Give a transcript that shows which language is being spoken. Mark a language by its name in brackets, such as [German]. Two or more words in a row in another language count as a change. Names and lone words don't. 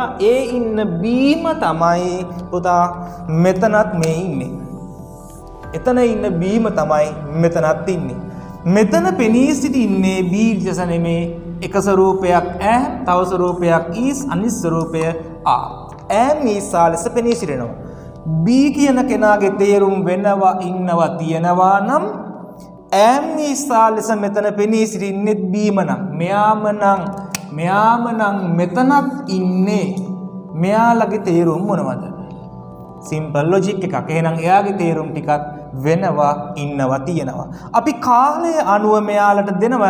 [Sinhala] ඒ ඉන්න beම තමයි පුතා මෙතනත් මේ ඉන්නේ. එතන ඉන්න beම තමයි මෙතනත් ඉන්නේ. මෙතන පෙනී සිටින්නේ be ලෙස නෙමේ. එක ස්වරූපයක් am, තව ස්වරූපයක් is, අනිත් ස්වරූපය are. [English] am is are [Sinhala] ලෙස පෙනී සිටිනවා. be කියන කෙනාගේ තේරුම් වෙනවා, ඉන්නවා, තියෙනවා නම් [English] am is are [Sinhala] ලෙස මෙතන පෙනී සිටින්නේ beම නම්. මෙයාම නම් මෙතනත් ඉන්නේ. මෙයාලගේ තේරුම් මොනවද? [English] simple logic [Sinhala] එකක්. එහෙනම් එයාගේ තේරුම් ටිකත් වෙනවා, ඉන්නවා, තියෙනවා. අපි කාලය අනුව මෙයාලට දෙනවා.